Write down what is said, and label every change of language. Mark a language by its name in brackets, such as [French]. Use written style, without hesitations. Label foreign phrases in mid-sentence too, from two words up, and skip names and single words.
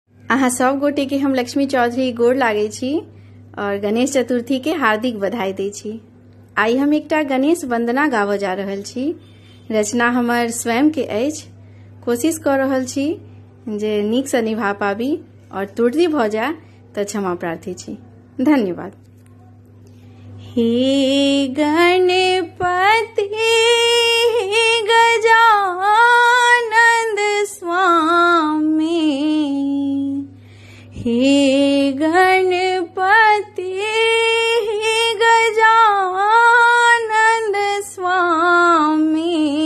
[Maithili] अहाँ सब गोटे के हम लक्ष्मी चौधरी गोर लागै छी और गणेश चतुर्थी के हार्दिक बधाई दै छी। आई हम एकटा गणेश वंदना गाबऽ जा रहल छी। रचना हमर स्वयं के अछि। कोशिश कर रहल छी जे नीक से निभा पाबी और त्रुटि भऽ जाय तऽ क्षमा प्रार्थी छी। धन्यवाद। हे गणपति गजानंद स्वामी, हे गणपति गजानंद स्वामी,